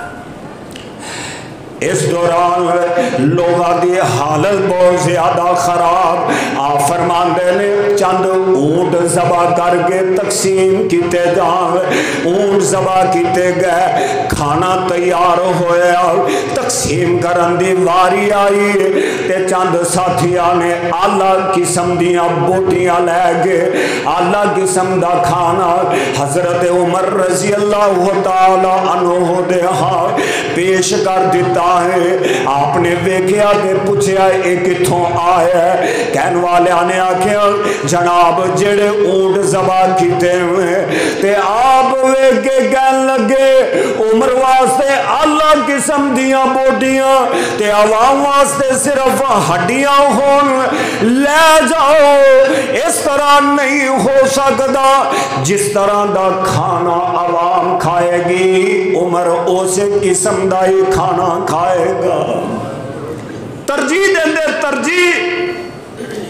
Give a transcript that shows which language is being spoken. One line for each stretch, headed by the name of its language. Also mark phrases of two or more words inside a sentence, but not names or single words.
Punjabi: اس دوران لوگاں دی حالت بہت زیادہ خراب آپ فرماندے نے چند اونٹ ذبح کر کے تقسیم کیتے جان اونٹ ذبح کیتے گئے کھانا تیار ہویا تقسیم کرن دی واری آئی تے چند ساتھیاں نے اعلیٰ قسم دیاں بوٹیاں لے گئے اعلیٰ قسم دا کھانا حضرت عمر رضی اللہ تعالی عنہ دے ہاں پیش کر دیتا ہے آپ نے ویکھیا تے پوچھیا اے کتھوں آیا ہے کہن والیاں نے آکھیا جناب جڑے اونٹ ذبح کیتے ہوئے تے آپ ویکھ کے کہن لگے عمر واسطے اللہ قسم دیاں بوٹیاں تے عوام واسطے صرف ہڈیاں ہون لے جاؤ اس طرح نہیں ہو سکتا جس طرح دا کھانا عوام کھائے گی عمر اسے قسم دا ہی کھانا کھائے گا ترجیح دیں دے ترجیح